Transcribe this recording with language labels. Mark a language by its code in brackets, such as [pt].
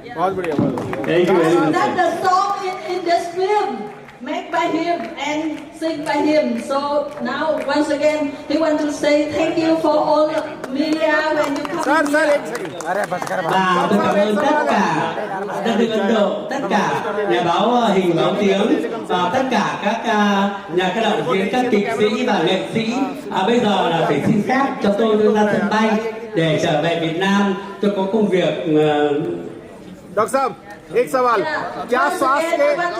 [en] That's the song in this film, made by him and sing by him. So now once again, he want to say thank you for all the media when you come here. [vi] Và tôi cảm ơn tất cả đất nước Ấn Độ, tất cả nhà báo hình, báo tiếng và tất cả các nhà các đạo diễn, các kịch sĩ và nghệ sĩ. Bây giờ là phải xin phép cho tôi ra sân bay để trở về Việt Nam. Tôi có công việc. [hi] Doctor साहब एक सवाल क्या स्वास्थ्य के